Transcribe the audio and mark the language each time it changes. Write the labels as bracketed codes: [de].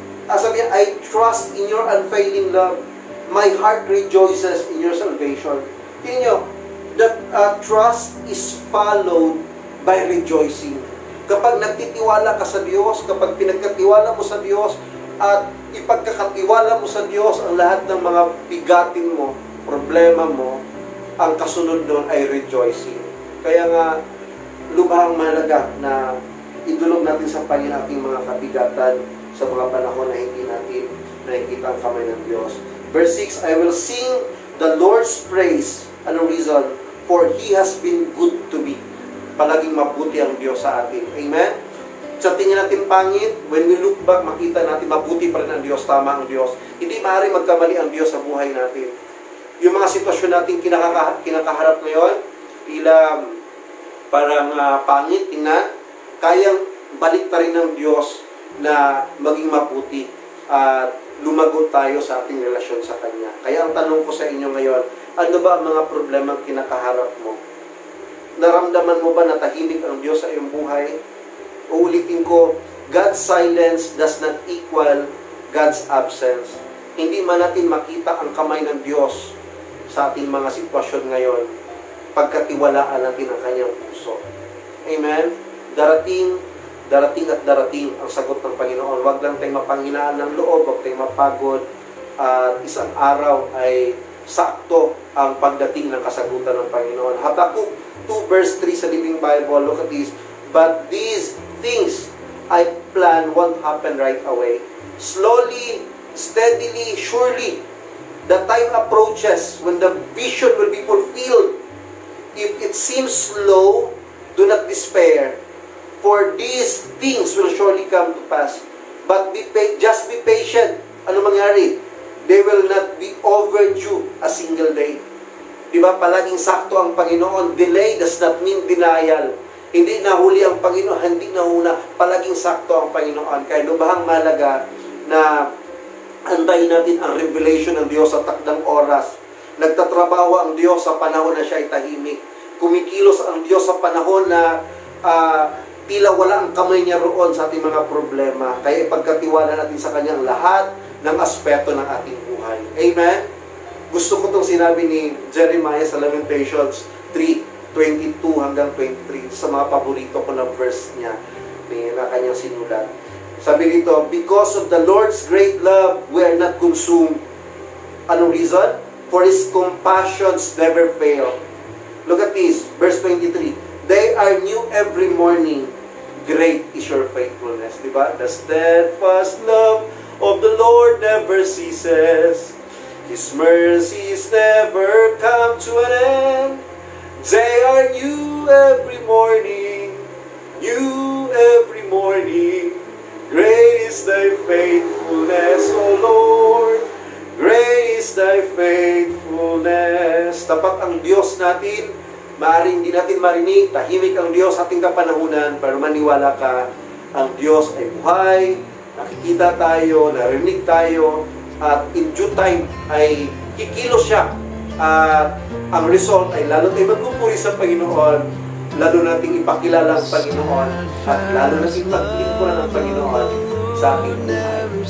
[tl] Sabi niya, [en] "I trust in your unfailing love. My heart rejoices in your salvation." [tl] Tingnan nyo, [en] that trust is followed by rejoicing. [tl] Kapag nagtitiwala ka sa Diyos, kapag pinagkatiwala mo sa Diyos, at ipagkakatiwala mo sa Diyos ang lahat ng mga bigatin mo, problema mo, ang kasunod doon ay rejoicing. Kaya nga, lubhang malaga na idulog natin sa Panginoon ating mga kabigatan sa mga panahon na hindi natin nakikita ang kamay ng Diyos. [en] Verse 6, "I will sing the Lord's praise." [tl] Anong [en] reason? "For He has been good to me." [tl] Palaging mabuti ang Diyos sa atin. Amen? Sa tingin natin pangit, [en] when we look back, [tl] makita natin mabuti pa rin ang Diyos, tama ang Diyos. Hindi maaaring magkamali ang Diyos sa buhay natin. Yung mga sitwasyon natin kinakaharap ngayon, tila parang pangit, tingnan, kayang balik ta rin ng Diyos na maging maputi at lumago tayo sa ating relasyon sa Kanya. Kaya ang tanong ko sa inyo ngayon, ano ba ang mga problemang kinakaharap mo? Naramdaman mo ba na tahimik ang Diyos sa iyong buhay? Uulitin ko, [en] God's silence does not equal God's absence. [tl] Hindi man natin makita ang kamay ng Diyos sa ating mga sitwasyon ngayon, pagkatiwalaan natin ang Kanyang puso. Amen? Darating at darating ang sagot ng Panginoon. Huwag lang tayong mapanghinaan ng loob, huwag tayong mapagod, at isang araw ay sakto ang pagdating ng kasagutan ng Panginoon. [en] Habakkuk 2 verse 3 sa Living Bible, look at this. "But these things I plan won't happen right away. Slowly, steadily, surely, the time approaches when the vision will be fulfilled. If it seems slow, do not despair. For these things will surely come to pass. But just be patient." [tl] Ano mangyari? [en] They will not be overdue a single day. [tl] Diba? Palaging sakto ang Panginoon. [en] Delay does not mean denial. [tl] Hindi nahuli ang Panginoon, hindi nahuna. Palaging sakto ang Panginoon. Kaya lubhang malaga na antayin natin ang revelation ng Diyos sa takdang oras. Nagtatrabaho ang Diyos sa panahon na siya ay tahimik. Kumikilos ang Diyos sa panahon na tila wala ang kamay niya roon sa ating mga problema. Kaya ipagkatiwala natin sa Kanyang lahat ng aspeto ng ating buhay. Amen? Gusto ko itong sinabi ni Jeremiah sa Lamentations 3:22 hanggang 23. Sa mga paborito ko na verse niya na kanyang sinulat. Sabi dito, [en] "Because of the Lord's great love, we are not consumed." [tl] Anong [en] reason? "For His compassions never fail." Look at this, verse 23. "They are new every morning. Great is your faithfulness." [tl] Diba? [en] "The steadfast love of the Lord never ceases. His mercies never come to an end. They are new every morning. New every morning. Great is thy faithfulness, O Lord. Great is thy faithfulness." [tl] Tapat ang Diyos natin. Maaaring hindi natin marinig, tahimik ang Diyos sa ating kapanahunan, pero maniwala ka, ang Diyos ay buhay, nakikita tayo, narinig tayo, at [en] in due time [tl] ay kikilos siya. At ang result ay lalo tayo magpupuri sa Panginoon, lalo nating ipakilala ang Panginoon, at lalo nating paglingkuran ang Panginoon sa ating buhay.